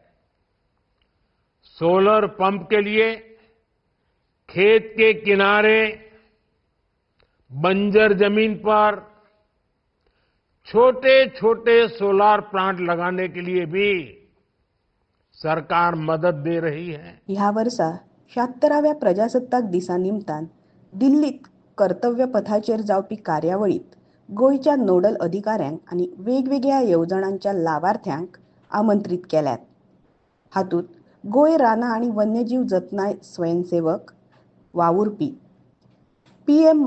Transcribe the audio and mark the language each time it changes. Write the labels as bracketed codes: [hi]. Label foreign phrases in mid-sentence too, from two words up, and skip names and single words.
[hi] सोलर पंप के लिए खेत के किनारे बंजर जमीन पर छोटे छोटे सोलार प्लांट लगाने के लिए भी सरकार मदद दे रही है। [kok] ह्या वर्सा 76व्या प्रजासत्ताक दिसा निमतान दिल्लीत कर्तव्य पथाचेर जावपी कार्यावळीत गोयच्या नोडल अधिकाऱ्यांक आणि वेगवेगळ्या येवजणांच्या लाभार्थ्यांक आमंत्रित केल्यात. हातूंत गोय रानां आणि वन्यजीव जतनाय स्वयंसेवक वावुरपी, पीएम